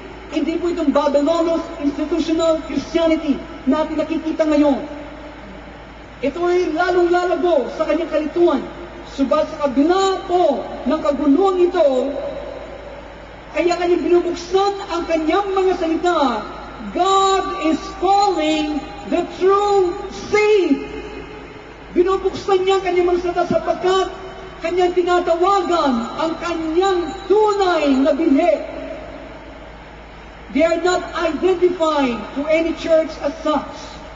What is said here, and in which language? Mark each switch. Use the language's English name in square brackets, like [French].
[Filipino] Hindi po itong [English] Babylonian institutional Christianity [Filipino] na ating nakikita ngayon. Ito ay lalong lalago sa kanyang kalituan. Subalit sa kabila po ng kaguluhan ito, kaya kanyang binubuksan ang kanyang mga salita. [English] God is calling the true seed. [Filipino] Binubuksan niya ang kanyang mga salita sapagkat kanyang tinatawagan ang kanyang tunay na binhi. [English] They are not identified to any church as such.